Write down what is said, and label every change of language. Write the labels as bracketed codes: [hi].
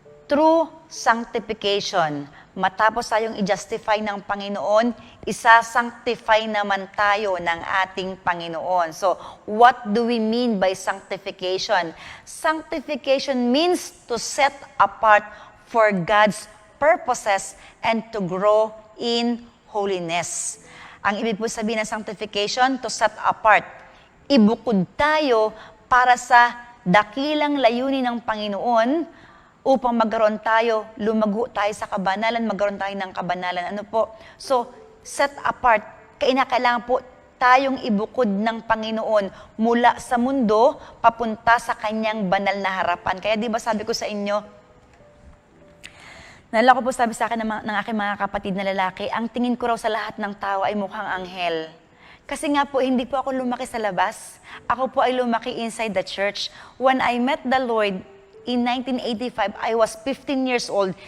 [tl] Through sanctification. Matapos tayong i-justify ng Panginoon, isa-sanctify naman tayo ng ating Panginoon. [en] So, what do we mean by sanctification? Sanctification means to set apart for God's purposes and to grow in holiness. [tl] Ang ibig po sabihin ng sanctification, [en] to set apart. [tl] Ibukod tayo para sa dakilang layunin ng Panginoon upang magkaroon tayo, lumago tayo sa kabanalan, magkaroon tayo ng kabanalan. Ano po? So, set apart. Kailangan po tayong ibukod ng Panginoon mula sa mundo papunta sa kanyang banal na harapan. Kaya di ba sabi ko sa inyo, nalala ko po sabi sa akin ng aking mga kapatid na lalaki, ang tingin ko raw sa lahat ng tao ay mukhang anghel. Kasi nga po, hindi po ako lumaki sa labas. Ako po ay lumaki [en] inside the church. When I met the Lord in 1985, I was 15 years old.